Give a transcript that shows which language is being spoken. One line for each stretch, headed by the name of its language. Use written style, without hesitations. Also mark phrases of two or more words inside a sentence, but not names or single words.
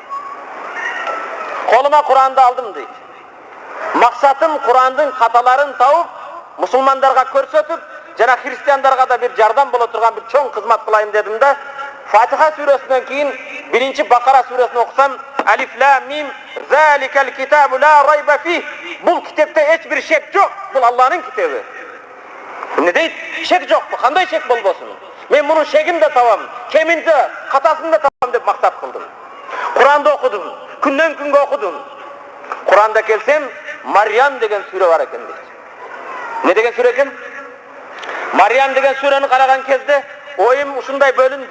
Kyrgyz: Колума Кур'анды алдым дейт. Максатым Кур'андын каталарын тауып, мусулмандарга көрсөтүп, жана христиандарга да бир жардам боло турган бир чоң кызмат кылайын дедим да, Фатиха сүрөсүнөн кийин биринчи Бакара сүрөсүн окусам,
Arabic: ألف لام ميم، ذلك الكتاب لا ريب فيه.
Kyrgyz: Бул китепте эч бир шек жок. Бул Алланын китеби. Эмне дейт? Шек жокпу? Кандай шек болбосун?
Kazakh: мен мұның шегін де табам, кемін де қатасын да табам деп мақсат қылдым. Құранды оқыдым, күннен күнге оқыдым. Құранда келсем, Мариям деген сүре бар екен дейді. Не деген сүре екен? Мариям деген сүрені қараған кезде ойым ұшындай бөлінді.